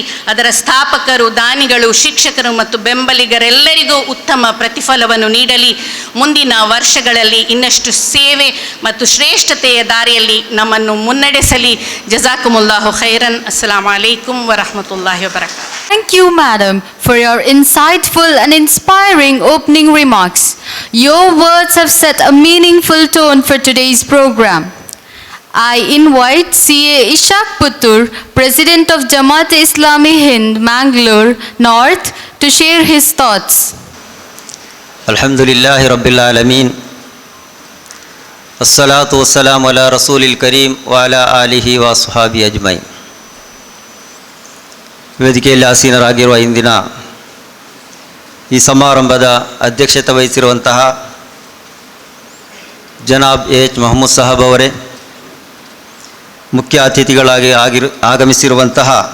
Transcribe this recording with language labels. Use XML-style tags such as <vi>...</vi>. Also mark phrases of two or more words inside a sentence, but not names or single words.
<kn>ಅದರ ಸ್ಥಾಪಕರು, ದಾನಿಗಳು, ಶಿಕ್ಷಕರು ಮತ್ತು ಬೆಂಬಲಿಗರೆಲ್ಲರಿಗೂ ಉತ್ತಮ ಪ್ರತಿಫಲವನ್ನು ನೀಡಲಿ. ಮುಂದಿನ ವರ್ಷಗಳಲ್ಲಿ ಇನ್ನಷ್ಟು ಸೇವೆ ಮತ್ತು ಶ್ರೇಷ್ಠತೆಯ ಒಳ್ಳೆಯ ದಾರಿಯಲ್ಲಿ ನಮ್ಮನ್ನು ಮುನ್ನಡೆಸಲಿ.</kn> <ar>جزاكم الله خيرا. السلام عليكم ورحمة الله وبركاته.</ar> <en>Thank you, madam, for your insightful and inspiring opening remarks. Your words have set a meaningful tone for today's program. I invite CA Ishaq Puttur, President of Jamaat Islami Hind, Mangalore North, to share his thoughts.</en> <ar>الحمد لله رب العالمين. الصلاة والسلام على الرسول الكريم وعلى آله وأصحابه أجمعين.</ar> <kn>ವೇದಿಕೆಯಲ್ಲಿ ಆಸೀನರಾಗಿರುವ ಇಂದಿನ ಈ ಸಮಾರಂಭದ ಅಧ್ಯಕ್ಷತೆ ವಹಿಸಿರುವಂತಹ ಜನಾಬ್ ಎಚ್ ಮೊಹಮ್ಮದ್ ಸಾಹಬ್ ಅವರೇ, ಮುಖ್ಯ ಅತಿಥಿಗಳಾಗಿ ಆಗಮಿಸಿರುವಂತಹ</kn>